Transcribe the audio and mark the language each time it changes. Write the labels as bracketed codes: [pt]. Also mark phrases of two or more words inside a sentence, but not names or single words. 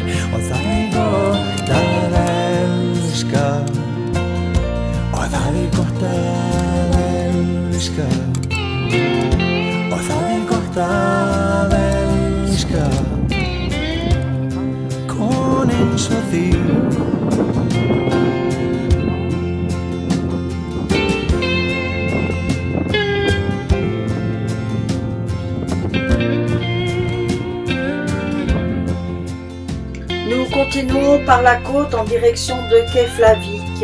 [is] Og það gott að elska, og það gott að elska, og það gott að elska kon eins og þig. [fr] Nous continuons par la côte en direction de Keflavik.